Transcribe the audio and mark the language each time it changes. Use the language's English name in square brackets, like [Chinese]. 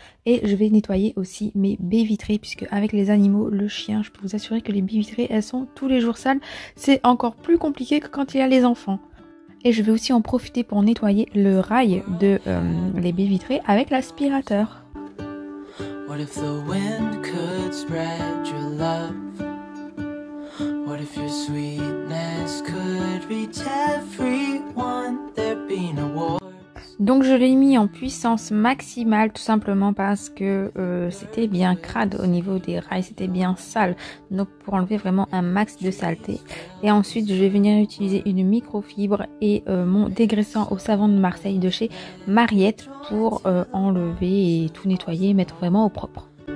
[French] Et je vais nettoyer aussi mes baies vitrées puisque avec les animaux, le chien, je peux vous assurer que les baies vitrées, elles sont tous les jours sales. C'est encore plus compliqué que quand il y a les enfants. Et je vais aussi en profiter pour nettoyer le rail de les baies vitrées avec l'aspirateur. [English] What if the wind could spread your love? What if your sweetness could reach everyone? There'd be no war. [French] Donc je l'ai mis en puissance maximale tout simplement parce que c'était bien crade au niveau des rails, c'était bien sale. Donc pour enlever vraiment un max de saleté. Et ensuite je vais venir utiliser une microfibre et mon dégraissant au savon de Marseille de chez Mariette pour enlever et tout nettoyer et mettre vraiment au propre.